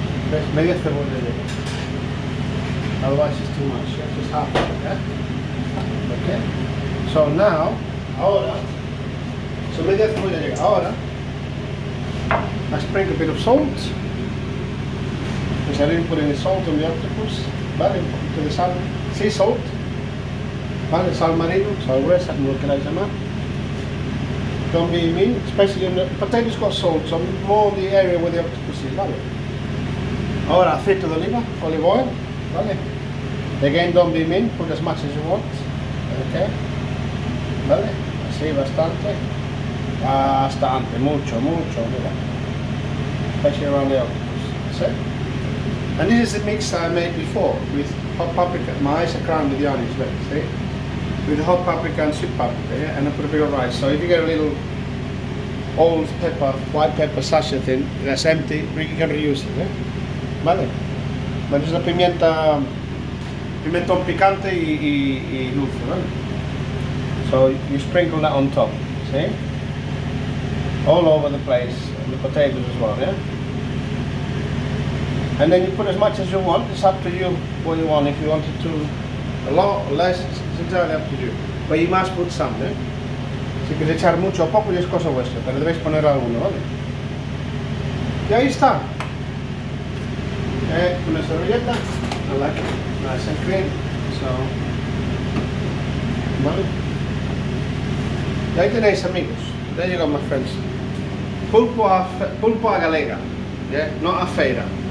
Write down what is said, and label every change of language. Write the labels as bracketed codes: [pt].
[en] There's [es] media cebolla [en] there. Otherwise it's too much, yeah? Just half of it, yeah? Okay. So now, ahora, so [es] media cebolla llega. [en] Ahora, I sprinkle a bit of salt. Because I didn't put any salt on the octopus. [es] Vale, un poquito de sal. [en] Sea salt. [es] Vale, sal marino, sal gruesa, como lo queráis llamar. [en] Don't be mean, especially in the potatoes got salt, so more the area where the octopus is, vale. [es] Ahora aceite de oliva, [en] olive oil, vale. Again, don't be mean, put as much as you want. Okay. [es] Vale, así bastante. Bastante, mucho, mira. [en] Especially around the octopus. That's it. And this is the mix I made before with hot paprika. My eyes are crowned with the onions, look, see? With the hot paprika and sweet paprika, yeah? And I put a bit of rice. So if you get a little old pepper, white pepper sachet thing that's empty, you can reuse it, yeah? Vale. [es] Bueno, es la pimentón picante y dulce, ¿vale? [en] So you sprinkle that on top, see? All over the place, and the potatoes as well, yeah? And then you put as much as you want. It's up to you what you want. If you want it to a lot or less, it's entirely up to you. But you must put some, ¿eh? [es] Si queréis echar mucho o poco, ya es cosa vuestra, pero debéis poner alguno, ¿vale? Y ahí está. Una servilleta, [en] I like it, nice and clean. So, [es] ¿vale? Y ahí tenéis, amigos. [en] There you go, my friends. Pulpo a Gallega, yeah, not a feira.